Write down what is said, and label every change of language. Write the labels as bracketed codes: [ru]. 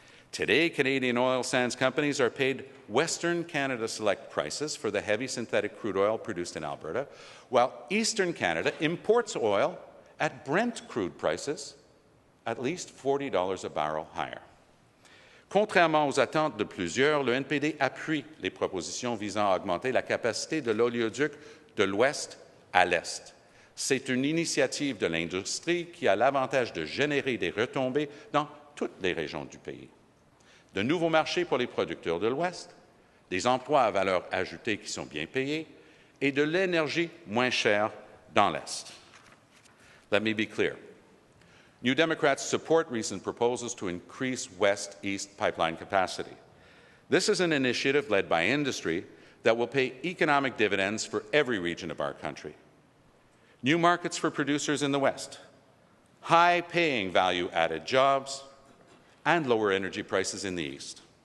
[en] Today, Canadian oil sands companies are paid Western Canada Select prices for the heavy synthetic crude oil produced in Alberta, while Eastern Canada imports oil at Brent crude prices at least $40 a barrel higher. [fr] Contrairement aux attentes de plusieurs, le NPD appuie les propositions visant à augmenter la capacité de l'oléoduc de l'Ouest à l'Est. C'est une initiative de l'industrie qui a l'avantage de générer des retombées dans toutes les régions du pays. De nouveaux marchés pour les producteurs de l'Ouest, des emplois à valeur ajoutée qui sont bien payés et de l'énergie moins chère dans l'Est. [en] Let me be clear. New Democrats support recent proposals to increase West-East pipeline capacity. This is an initiative led by industry that will pay economic dividends for every region of our country. New markets for producers in the West, high-paying value-added jobs, and lower energy prices in the East.